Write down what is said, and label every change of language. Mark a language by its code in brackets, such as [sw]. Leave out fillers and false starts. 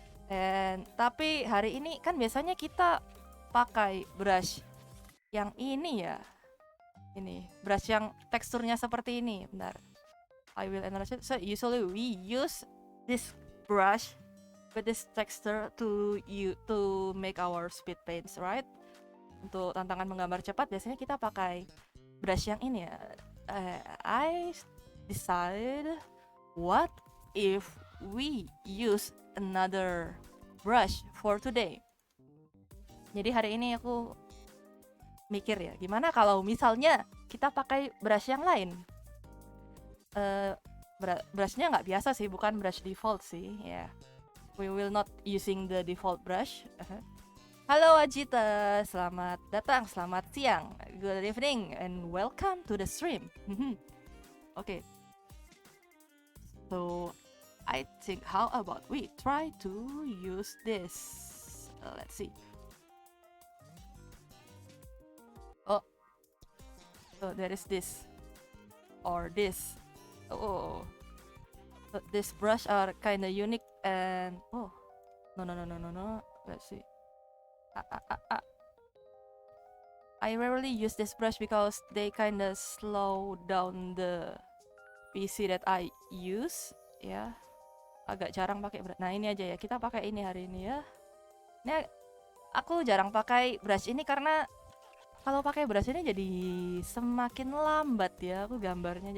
[id] Dan tapi hari ini kan biasanya kita pakai brush yang ini ya. Ini brush yang teksturnya seperti ini. Bentar, [en] I will analyze it. So usually we use this brush with this texture to make our speed paints, right? [id] Untuk tantangan menggambar cepat biasanya kita pakai brush yang ini ya. [en] I decide, what if we use another brush for today? [id] Jadi hari ini aku mikir ya, gimana kalau misalnya kita pakai brush yang lain. Brushnya nggak biasa sih, bukan brush default sih ya. [en] We will not using the default brush. [id] Halo Ajita, selamat datang, selamat siang, [en] good evening, and welcome to the stream. Okay, so I think how about we try to use this. Let's see. Oh, so there is this or this. Oh, so this brush are kind of unique, and oh, no. Let's see. I rarely use this brush because they kinda slow down the PC that I use ya. [id] Agak jarang pakai brush. Nah ini aja ya, kita pakai ini hari ini ya. Ini aku jarang pakai brush ini karena kalau pakai brush ini jadi semakin lambat ya aku gambarnya.